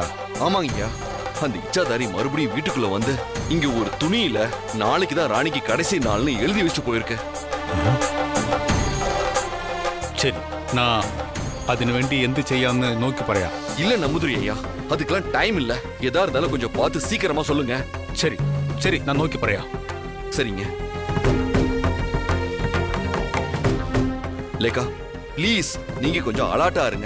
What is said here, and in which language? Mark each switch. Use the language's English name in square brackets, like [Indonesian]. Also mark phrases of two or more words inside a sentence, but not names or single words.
[Tamil] ஆமாங்க ஐயா, அந்த இச்சாதாரி மறுபடியும் வீட்டுக்குள்ள வந்து இங்க ஒரு துணியில நாளைக்கு தான் ராணிக்கு கடைசி நாள்னு எழுதி வச்சு போயிருக்கு. [Malayalam] ശരി, நான் അതിനു വേണ്ടി എന്ത് ചെയ്യാന്ന് നോക്കി പറയാം. [Tamil] இல்ல நம்புதிரி ஐயா, அதுக்கெல்லாம் டைம் இல்ல. எதா இருந்தாலும் கொஞ்சம் பார்த்து சீக்கிரமா சொல்லுங்க. [Malayalam] ശരി ശരി, நான் നോക്കി പറയാം. [Tamil] சரிங்க லேக்கா, ப்ளீஸ் நீங்க கொஞ்சம் அலர்ட்டா இருங்க.